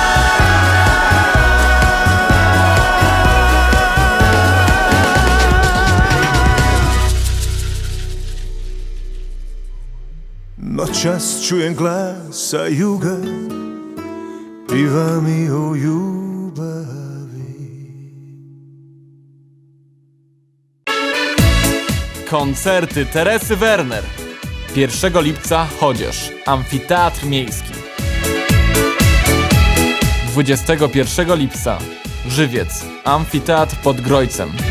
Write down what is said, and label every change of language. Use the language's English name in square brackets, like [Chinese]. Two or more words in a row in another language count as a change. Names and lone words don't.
[Croatian] Noćas čujem glasa juga, piva mi o ljubavi. [Polish] Koncerty Teresy Werner. 1 lipca Chodzież, Amfiteatr Miejski. 21 lipca Żywiec, Amfiteatr pod Grojcem.